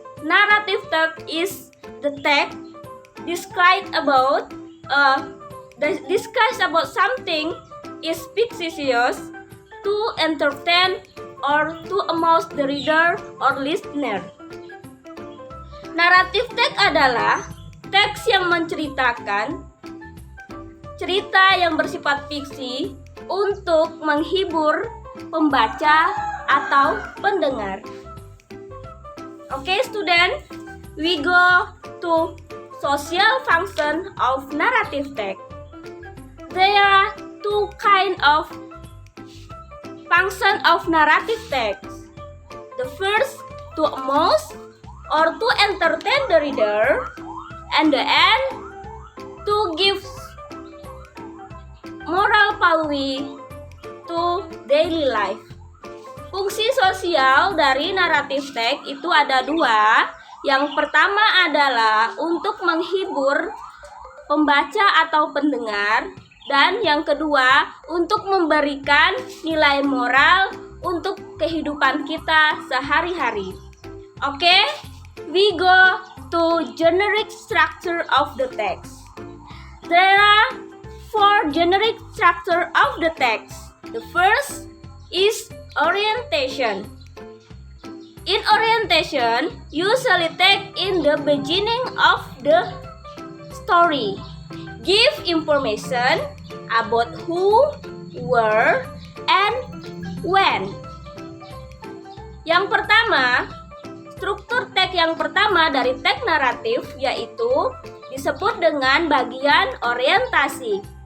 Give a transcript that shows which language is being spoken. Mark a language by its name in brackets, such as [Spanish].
[English] Narrative text is the text described about something is fictitious to entertain or to amuse the reader or listener. [Indonesian] Naratif teks adalah teks yang menceritakan cerita yang bersifat fiksi untuk menghibur pembaca atau pendengar. [English] Okay, student, we go to social function of narrative text. There are two kind of function of narrative text. The first, to amuse or to entertain the reader, and the end, to give moral value to daily life. [Indonesian] Fungsi sosial dari naratif teks itu ada dua. Yang pertama adalah untuk menghibur pembaca atau pendengar, dan yang kedua untuk memberikan nilai moral untuk kehidupan kita sehari-hari. [English] Oke, we go to generic structure of the text. There are 4 generic structure of the text. The first is orientation. In orientation, usually take in the beginning of the story. Give information about who, where, and when. [Indonesian] Yang pertama, struktur teks yang pertama dari teks naratif yaitu disebut dengan bagian orientasi.